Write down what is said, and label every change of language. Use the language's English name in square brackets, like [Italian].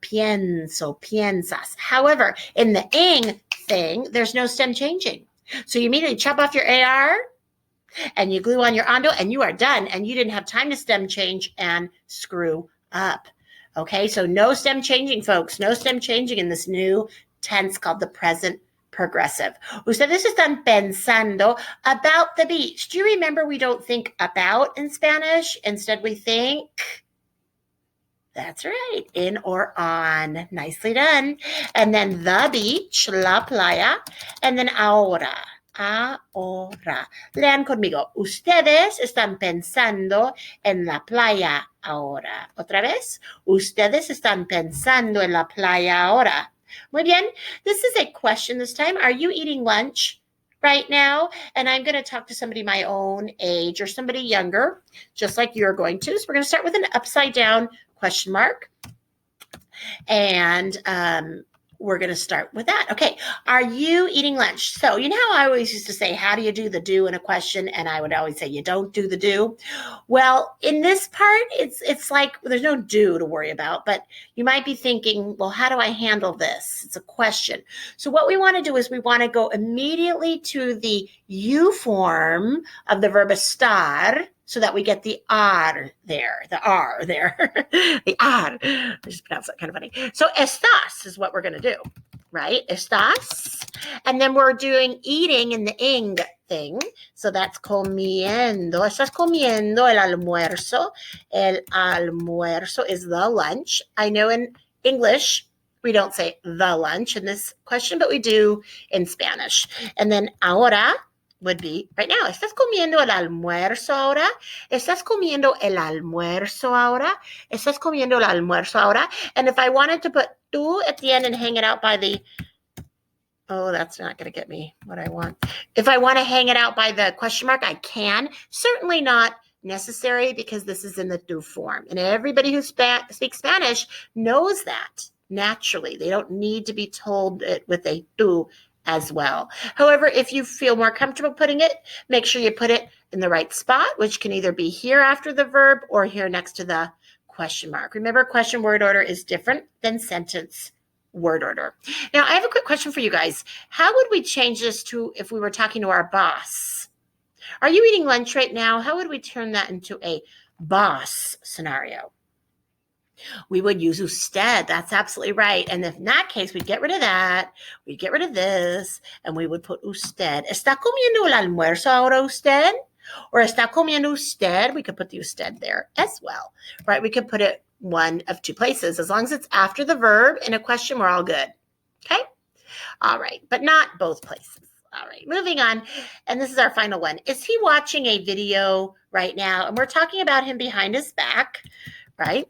[Spanish] Pienso, piensas. [English] However, in the ing thing, there's no stem changing. So you immediately chop off your AR and you glue on your ando and you are done. And you didn't have time to stem change and screw up. Okay, so no stem changing, folks. No stem changing in this new tense called the present progressive. [Spanish] Ustedes están pensando [English] about the beach. Do you remember we don't think about in Spanish? Instead, we think, that's right, in or on. Nicely done. And then the beach, la playa, and then ahora. [Spanish] Ahora. Lean conmigo. Ustedes están pensando en la playa ahora. Otra vez. Ustedes están pensando en la playa ahora. Muy bien. [English] This is a question this time. Are you eating lunch right now? And I'm going to talk to somebody my own age or somebody younger, just like you're going to. So we're going to start with an upside down question mark. And we're going to start with that. Okay. Are you eating lunch? So, you know how I always used to say, how do you do the do in a question? And I would always say, you don't do the do. Well, in this part, it's like there's no do to worry about, but you might be thinking, well, how do I handle this? It's a question. So what we want to do is we want to go immediately to the you form of the verb estar, so that we get the R there, the R there, the R. I just pronounced that kind of funny. So estás is what we're going to do, right? Estás. And then we're doing eating in the ing thing. So that's comiendo. [Spanish] Estás comiendo el almuerzo. [English] El almuerzo is the lunch. I know in English, we don't say the lunch in this question, but we do in Spanish. And then ahora would be right now. [Spanish] ¿Estás comiendo el almuerzo ahora? ¿Estás comiendo el almuerzo ahora? ¿Estás comiendo el almuerzo ahora? [English] And if I wanted to put tú at the end and hang it out by the, oh, that's not going to get me what I want. If I want to hang it out by the question mark, I can. Certainly not necessary because this is in the tú form. And everybody who speaks Spanish knows that naturally. They don't need to be told it with a tú as well. However, if you feel more comfortable putting it, make sure you put it in the right spot, which can either be here after the verb or here next to the question mark. Remember, question word order is different than sentence word order. Now, I have a quick question for you guys. How would we change this to if we were talking to our boss? Are you eating lunch right now? How would we turn that into a boss scenario? We would use usted. That's absolutely right. And if in that case, we'd get rid of that. We'd get rid of this, and we would put usted. [Spanish] ¿Está comiendo el almuerzo ahora usted? Or ¿está comiendo usted? [English] We could put the usted there as well, right? We could put it one of two places. As long as it's after the verb in a question, we're all good. Okay? All right, but not both places. All right, moving on. And this is our final one. Is he watching a video right now? And we're talking about him behind his back. Right?